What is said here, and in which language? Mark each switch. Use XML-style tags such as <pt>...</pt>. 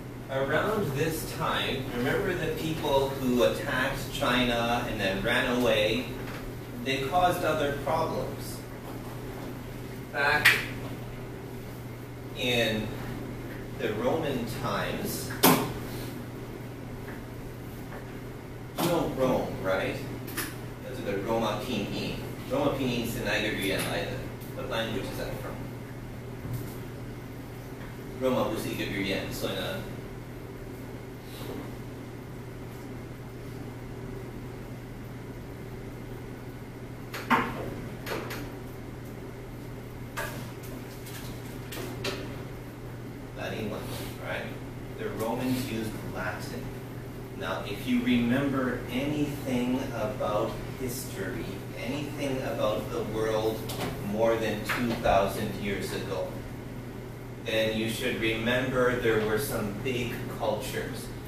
<en>around this time, remember the people who attacked China and then ran away? They caused other problems. Back in the Roman times, you know Rome, right?</en> <zh>这个 Roma 拼音 ，Roma 拼音是哪一个语言来的？</zh> <en>What language is that from?</en> <zh>Roma 不是一个语言，所以呢，</zh> <en>Latin language, right? The Romans used Latin. Now, if you remember anything about history, anything about the world more than 2,000 years ago, then you should remember there were some big cultures.</en>